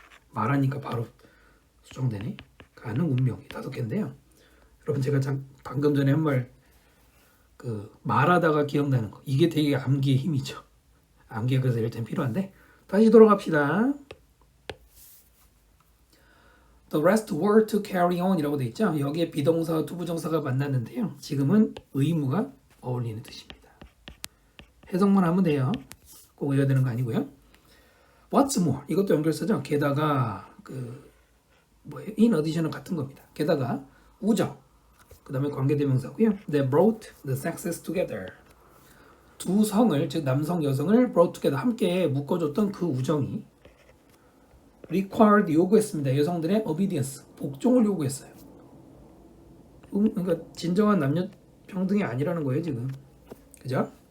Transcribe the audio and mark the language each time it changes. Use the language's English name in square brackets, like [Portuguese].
[Korean] 말하니까 바로 수정되네. 가능, 운명이 5개인데요. 여러분 제가 방금 전에 한 말 말하다가 기억나는 거. 이게 되게 암기의 힘이죠. 암기가 그래서 일단 필요한데 다시 돌아갑시다. [English] The rest were to carry on [Korean] 이라고 돼 있죠. 여기에 비동사와 투부정사가 만났는데요. 지금은 의무가 어울리는 뜻입니다. 해석만 하면 돼요. 꼭 외워야 되는 거 아니고요. [English] What's more [Korean] 이것도 연결사죠. 게다가 [English] in addition [Korean] 은 같은 겁니다. 게다가 우정 그 다음에 관계대명사고요. [English] They brought the sexes together. [Korean] 두 성을 즉 남성 여성을 [English] brought together [Korean] 함께 묶어줬던 그 우정이 [English] required [Korean] 요구했습니다. 여성들의 [English] obedience [Korean] 복종을 요구했어요. 그러니까 진정한 남녀 평등이 아니라는 거예요 지금. 그죠?